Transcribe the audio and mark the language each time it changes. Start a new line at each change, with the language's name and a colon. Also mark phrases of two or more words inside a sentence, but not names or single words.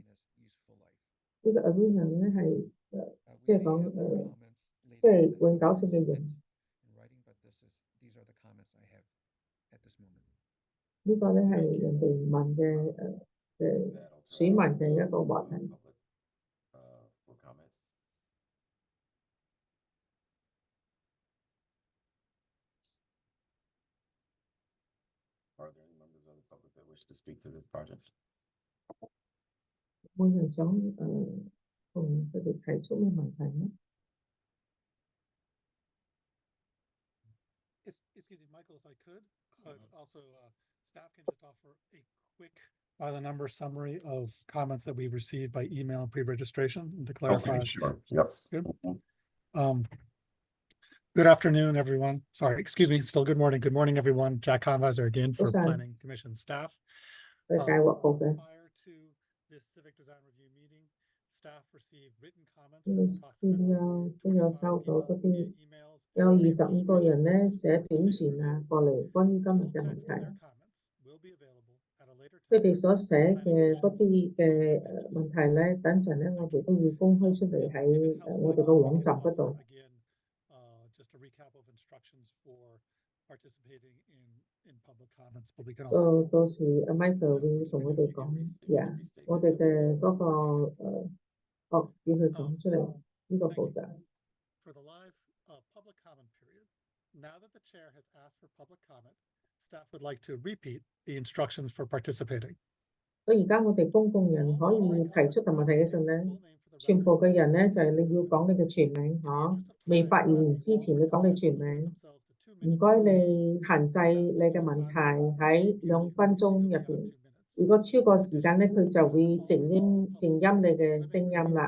Cantonese: 呢個 Arena 咧係即係講即係永久性嘅用。呢個咧係人哋問嘅選民嘅一個話題。
English: Are there any members of the public that wish to speak to this project?
Cantonese: 冇人想同佢哋提出咩問題咩
English: Excuse me, Michael, if I could, also staff can just offer a quick by the number summary of comments that we've received by email and pre-registration to clarify. Okay, sure. Yep. Good. Good afternoon, everyone. Sorry, excuse me, still good morning. Good morning, everyone. Jack Convisor again for Planning Commission staff. Prior to this civic design review meeting, staff received written comments from
Cantonese: 有收到嗰啲有25個人咧寫短傳啊過嚟關於今日嘅問題。佢哋所寫嘅嗰啲嘅問題咧，等陣咧我哋都會公開出嚟喺我哋個網站嗰度。
English: Just a recap of instructions for participating in public comments, but we can
Cantonese: also 到時阿 Michael 會同我哋講，我哋嘅嗰個叫佢講出嚟呢個步驟。
English: For the live public comment period, now that the chair has asked for public comment, staff would like to repeat the instructions for participating.
Cantonese: 所以而家我哋公共人可以提出個問題嘅時候咧，全部嘅人咧就係你要講你嘅全名嚇，未發言之前你講你全名。唔該你限制你嘅問題喺2分鐘入邊，如果超過時間咧，佢就會靜音你嘅聲音啦。